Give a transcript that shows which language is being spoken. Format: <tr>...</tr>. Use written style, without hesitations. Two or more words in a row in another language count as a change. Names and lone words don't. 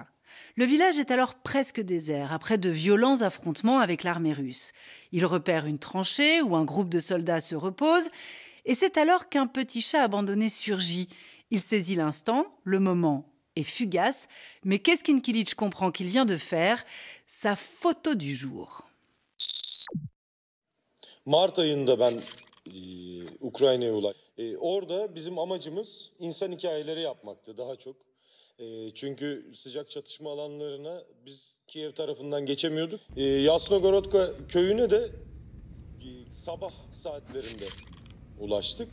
<fr>Le village est alors presque désert, après de violents affrontements avec l'armée russe. Il repère une tranchée où un groupe de soldats se repose, et c'est alors qu'un petit chat abandonné surgit. Il saisit l'instant, le moment est fugace, mais Keskinkilich comprend qu'il vient de faire sa photo du jour.</fr> <tr>Mart ayında ben Ukrayna'ya ulaştım. Orada bizim amacımız insan hikayeleri yapmaktı daha çok. Çünkü sıcak çatışma alanlarına biz Kiev tarafından geçemiyorduk. Yasnogorodka köyüne de sabah saatlerinde ulaştık.</tr>